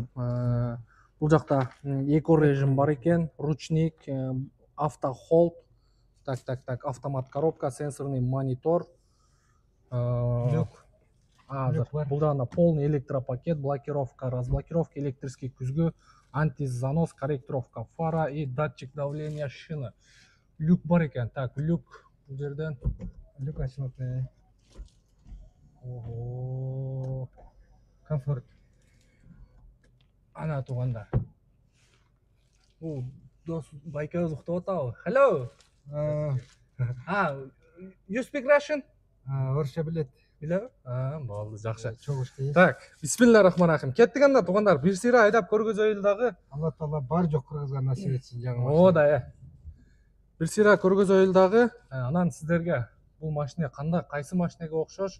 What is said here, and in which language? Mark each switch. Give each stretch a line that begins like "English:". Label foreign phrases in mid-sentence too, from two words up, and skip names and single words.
Kyrgyz: Бул жакта эко режим бар экен, ручник, авто холд.
Russian: Так, автомат коробка, сенсорный монитор.
Kyrgyz: Бул да
Russian: полный электропакет, блокировка, разблокировка, электрический күзгү, антизанос, корректировка фара и датчик давления шины.
Kyrgyz: Люк бар экен. Так, люк бул жерден. Люк ачылат. Ого. Комфорт. Ана туугандар. Дос байкебиз уктап атабы?
English: Hello. You speak Russian?
Kyrgyz: Орусча билет. Билеби? Болду, жакшы. Чогушту. Так,
Arabic: بسم الله الرحمن الرحيم.
Kyrgyz: Кеттик анда туугандар, бир сыйра айдап көргөзөйүл дагы. Алла таала бар жок кыргызга насип этсин жаңы машина. О да, бир сыйра көргөзөйүл дагы. Анан сиздерге бул машина кандай, кайсы машинеге окшош?